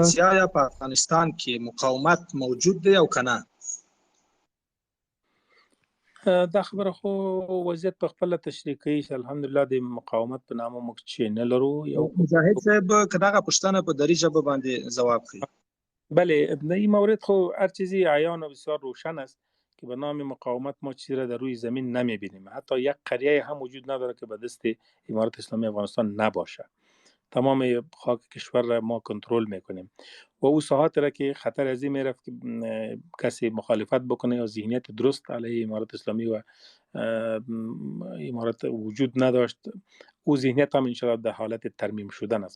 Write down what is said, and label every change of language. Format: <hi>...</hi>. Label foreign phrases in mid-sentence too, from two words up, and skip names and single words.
<ps>چې آیا په افغانستان کې مقاومت موجود دی او که نه؟ دا خبره خو وضعیت په خپله تشریح کوي چې الحمدلله د مقاومت په نامه موږ چې نه لرو. مجاهد صاحب که دغه پوښتنه په دری ژبه باندې ځواب کړي.</ps> <fa>بله این مورد خو هر چیزی عیان و بسیار روشن است که به نام مقاومت ما چیزی را در روی زمین نمیبینیم. حتی یک قریه هم وجود نداره که به دست امارت اسلامی افغانستان نباشه. تمام خاک کشور را ما کنترل میکنیم و او ساحات را که خطر از این میرفت که کسی مخالفت بکنه یا ذهنیت درست علیه امارت اسلامی و امارت وجود نداشت او ذهنیت هم انشاءالله در حالت ترمیم شدن است.</fa>